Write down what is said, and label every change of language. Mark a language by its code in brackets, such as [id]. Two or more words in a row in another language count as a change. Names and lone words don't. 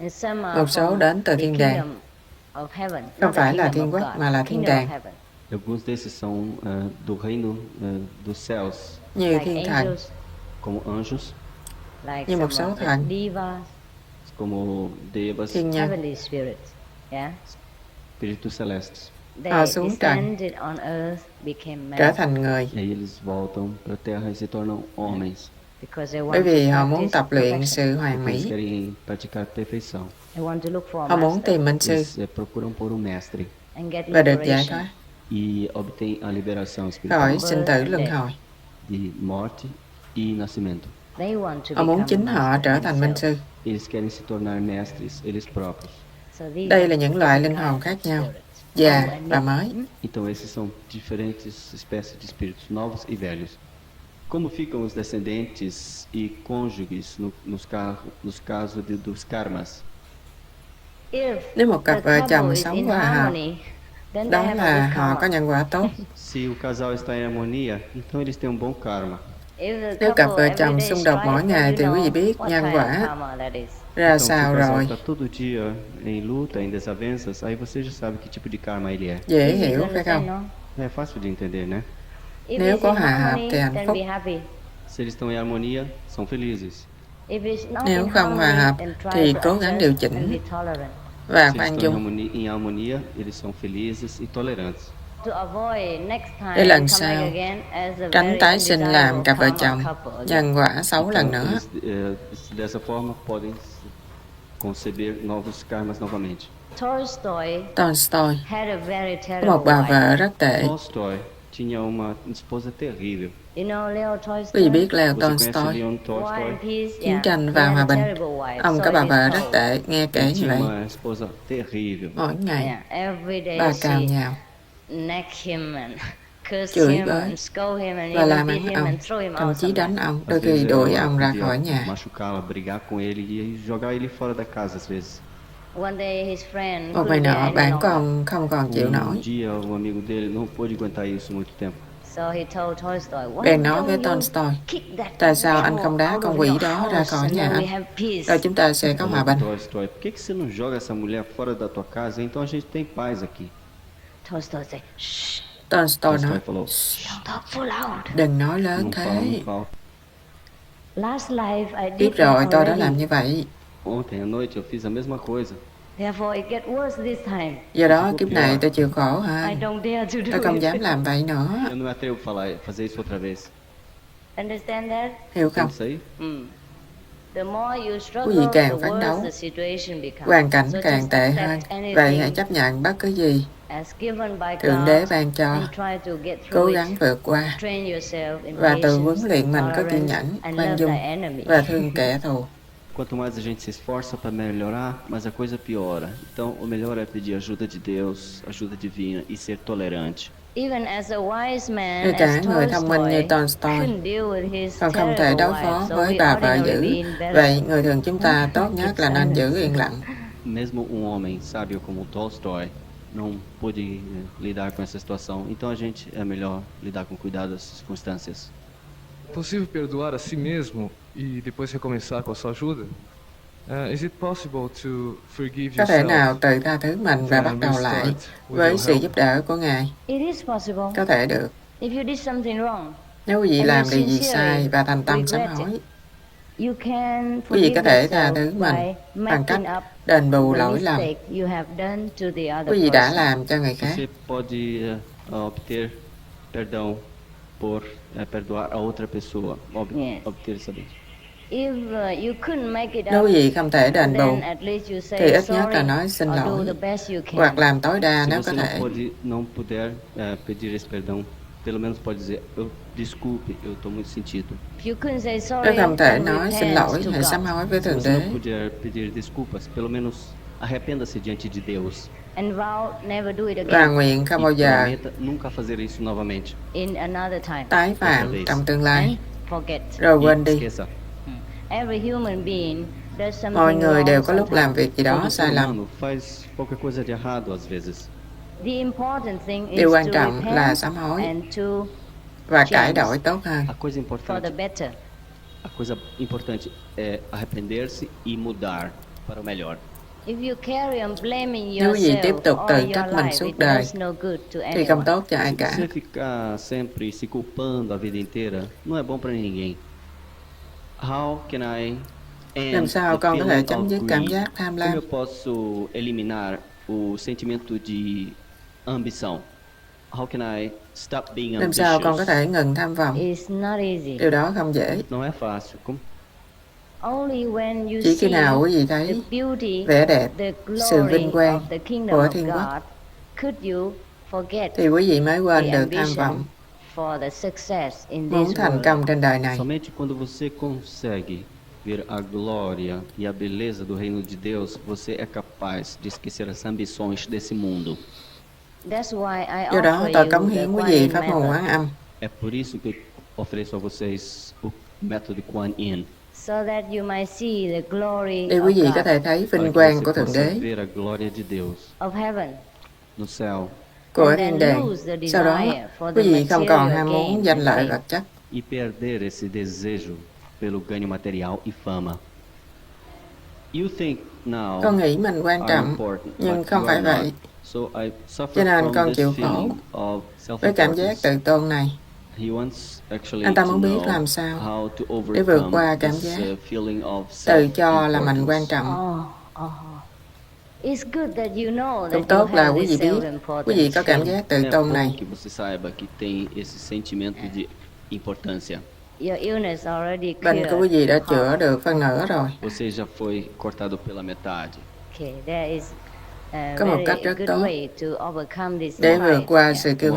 [vi] Một số đến từ thiên đàng, không phải là thiên quốc mà là thiên đàng, [pt] Alguns desses são do reino dos céus, [vi] như thiên thần, [pt] como anjos, [vi] như một số thần, [pt] como devas, [vi] thiên nhân. [pt] espíritus celestes. [vi] Họ xuống trần, trở thành người, [pt] E aí eles voltam para a Terra e se tornam homens. [vi] bởi vì họ muốn tập luyện sự hoàn [pt] Porque eles [vi] mỹ. [pt] querem praticar perfeição. [vi] Họ muốn tìm minh sư [pt] Eles procuram por um mestre [vi] và được giải thoát [pt] e obtêm a liberação [vi] khỏi [pt] espiritual [vi] sinh tử luân hồi. [pt] de morte e nascimento. [vi] Họ muốn chính họ trở thành minh sư. [pt] Eles querem se tornar mestres eles próprios. [vi] Đây là những loại linh hồn khác nhau, già và mới. [pt] Então esses são diferentes espécies de espíritos, novos e velhos. Como ficam os descendentes e cônjuges nos casos dos karmas? [vi] Nếu một cặp vợ chồng sống hòa hợp, đó là họ có nhân quả tốt. [pt] Se o casal está em harmonia, então eles têm um bom karma. [vi] Nếu cặp vợ chồng xung đột mỗi ngày thì quý vị biết nhân quả ra [pt] Então, se [vi] sao [pt] o casal [vi] rồi. [pt] está todo dia em luta, em desavenças, aí você já sabe que tipo de karma ele é. [vi] Dễ hiểu phải không? [pt] É fácil de entender, né? [vi] Nếu có hòa hợp thì hạnh phúc. [pt] Se eles estão em harmonia, são felizes. [vi] Nếu không hòa hợp thì cố gắng điều chỉnh và [pt] Se eles [vi] khoan [pt] estão [vi] dung. [pt] em harmonia, eles são felizes e tolerantes. [vi] Để lần sau tránh tái sinh làm cặp vợ chồng nhân quả xấu lần [pt] Então, [vi] nữa. [pt] eles, dessa forma, podem conceber novos karmas novamente. [vi] Tolstoy có một bà vợ rất tệ. [pt] Tolstói tinha uma esposa terrível. [vi] Quý vị biết Leo [pt] Você conhece [vi] Tolstoy, [pt] Leon Tolstói? [vi] Chiến tranh và hòa bình. Ông có bà vợ rất tệ, nghe kể [pt] Ele [vi] như [pt] tinha [vi] vậy. [pt] uma esposa terrível. [vi] Mỗi ngày bà cào nhào, chửi bới và làm mắng ông, thậm chí đánh ông, đôi [pt] Às [vi] khi [pt] vezes [vi] đuổi [pt] ela [vi] ông ra [pt] podia [vi] khỏi nhà. [pt] machucá-la, brigar com ele e jogar ele fora da casa às vezes. [vi] Một ngày nọ, bạn của ông không còn chịu nổi, [pt] dia, um amigo dele não pôde aguentar isso muito tempo. [vi] bèn nói với Tolstoy, tại sao anh không đá con quỷ đó ra khỏi nhà anh, rồi chúng ta sẽ có hòa bình. [pt] Tolstói, por que você não joga essa mulher fora da tua casa? Então a gente tem paz aqui. [vi] Tolstoy nói, [pt] falou, [vi] đừng nói lớn [pt] não fala [vi] thế. [pt] muito alto. [vi] Tiếp rồi tôi đã làm như vậy, [pt] Ontem à noite eu fiz a mesma coisa. [vi] do đó kiếp này tôi chịu khổ hơn. Tôi không dám làm vậy nữa, [pt] Eu não me atrevo a fazer isso outra vez. [vi] hiểu không? [pt] Isso aí? [vi] Quý vị càng phấn đấu, hoàn cảnh càng tệ hơn. Vậy hãy chấp nhận bất cứ gì Thượng Đế ban cho, cố gắng vượt qua và tự huấn luyện mình có kiên nhẫn, khoan dung và thương kẻ thù. [pt] Quanto mais a gente se esforça para melhorar, mais a coisa piora. Então, o melhor é pedir ajuda de Deus, ajuda divina e ser tolerante. [vi] Ngay cả người thông minh như Tolstoy còn không thể đối phó với bà vợ dữ. Vậy người thường chúng ta tốt nhất là nên giữ yên lặng. [pt] Mesmo um homem sábio como Tolstói não pôde lidar com essa situação, então a gente é melhor lidar com cuidado das circunstâncias. Possível perdoar a si mesmo e depois recomeçar com a sua ajuda? [en] Is it possible to forgive [vi] Có thể nào [en] yourself? [vi] tự tha thứ mình và bắt đầu lại với sự giúp đỡ của Ngài? Có thể được. Nếu quý vị làm điều gì sai và thành tâm sám hối, quý vị có thể tha thứ mình bằng cách đền bù lỗi lầm quý vị đã làm cho người khác. [pt] Você pode obter perdão por perdoar a outra pessoa, obter essa bênção. [vi] Nếu quý vị không thể đền bù, thì ít nhất là nói xin lỗi, hoặc làm tối đa [pt] Se [vi] nếu [pt] você [vi] có thể. [pt] não puder pedir esse perdão, pelo menos pode dizer, eu desculpe, eu estou muito sentido. [vi] Nếu không thể nói xin lỗi, hãy sám hối với [pt] Se [vi] Thượng [pt] você [vi] Đế [pt] não puder pedir desculpas, pelo menos arrependa-se diante de Deus. [vi] và nguyện không bao [pt] E [vi] giờ [pt] prometa nunca fazer isso novamente. [vi] tái phạm trong tương lai, rồi quên [pt] E [vi] đi. [pt] esqueça. [vi] Mọi người đều có lúc làm việc gì đó [pt] Todo [vi] sai [pt] ser [vi] lầm. [pt] humano faz qualquer coisa de errado às vezes. [vi] Điều quan trọng là sám hối và cải đổi tốt hơn. [pt] A coisa importante é arrepender-se e mudar para o melhor. [vi] Nếu quý vị tiếp tục tự trách mình suốt đời, thì không tốt cho ai [pt] Se [vi] cả. [pt] você ficar sempre se culpando a vida inteira, não é bom para ninguém. [en] How can I [vi] Làm [en] end [vi] sao [en] the [vi] con có thể [en] feeling [vi] chấm [en] of [vi] dứt cảm [en] greed? [vi] giác tham [pt] Como [vi] lam? [pt] eu posso eliminar o sentimento de ambição? [en] How can I stop being [vi] Làm sao con có [en] ambitious? [vi] thể ngừng tham vọng? Điều đó không dễ. [pt] Não é fácil. [vi] Chỉ khi nào quý vị thấy vẻ đẹp, sự vinh quang của thiên quốc, thì quý vị mới quên được tham vọng, muốn thành công trên đời này. [pt] Somente quando você consegue ver a glória e a beleza do reino de Deus, você é capaz de esquecer as ambições desse mundo. [vi] Do đó tôi cống hiến quý vị pháp môn Quán Âm, [pt] É por isso que eu ofereço a vocês o método Kuan Yin. [vi] để quý vị có thể thấy [pt] Para [vi] vinh [pt] que [vi] quang [pt] você [vi] của Thượng [pt] possa [vi] Đế, [pt] ver a glória de Deus no céu [vi] của thiên đàng. Sau đó, quý vị không còn ham muốn danh lợi vật chất, [pt] e perder esse desejo pelo ganho material e fama. [en] You think now [vi] con nghĩ mình quan [en] are [vi] trọng, [en] important, [vi] nhưng [en] but [vi] không [en] you [vi] phải [en] are not. [vi] vậy. [en] So I [vi] Cho [en] suffer [vi] nên [en] from [vi] con [en] this [vi] chịu khổ [en] feeling of [vi] với cảm giác [en] self-importance. [vi] tự tôn này. [en] He wants actually [vi] Anh ta [en] to [vi] muốn biết [en] know [vi] làm sao [en] how to [vi] để vượt [en] overcome [vi] qua cảm [en] this [vi] giác [en] feeling of [vi] tự cho là mình quan [en] self-importance. [vi] trọng. Cũng tốt là quý vị biết quý vị có cảm giác tự [pt] É [vi] tôn [pt] bom [vi] này. [pt] que você saiba que tem esse sentimento de importância. [vi] Bệnh của quý vị đã chữa được phân nửa rồi. [pt] Você já foi cortado pela metade. [vi] Có một cách rất tốt để vượt qua sự [pt] É [vi] kiêu